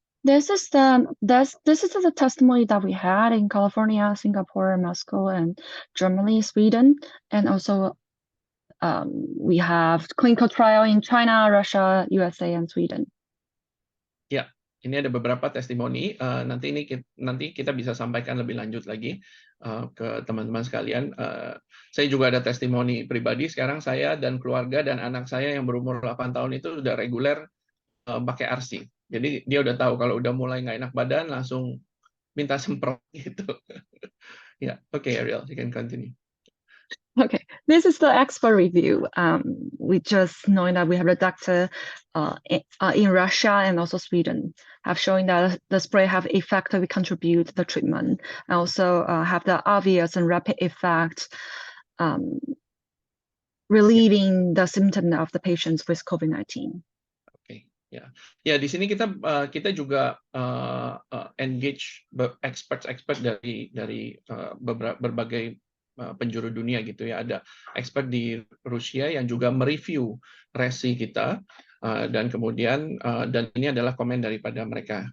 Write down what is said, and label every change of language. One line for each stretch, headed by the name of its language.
English: This is the testimony that we had in California, Singapore, Moscow, and Germany, Sweden, and also we have clinical trial in China, Russia, USA, and Sweden.
Indonesian: Ya, ini ada beberapa testimoni. Nanti kita bisa sampaikan lebih lanjut lagi ke teman-teman sekalian. Saya juga ada testimoni pribadi. Sekarang saya dan keluarga dan anak saya yang berumur 8 tahun itu sudah reguler pakai ARSI. Jadi dia udah tahu kalau udah mulai nggak enak badan langsung minta semprot gitu.
English: Ya, okay, Ariel, you can continue. Okay, this is the expert review. We just knowing that we have a doctor in Russia and also Sweden have shown that the spray have effectively contribute to the treatment and also have the obvious and rapid effect relieving the symptom of the patients with COVID-19.
Indonesian: Oke, ya. Ya, di sini kita juga engage expert dari berbagai penjuru dunia gitu ya. Ada expert di Rusia yang juga mereview resi kita dan kemudian dan ini adalah komen daripada mereka.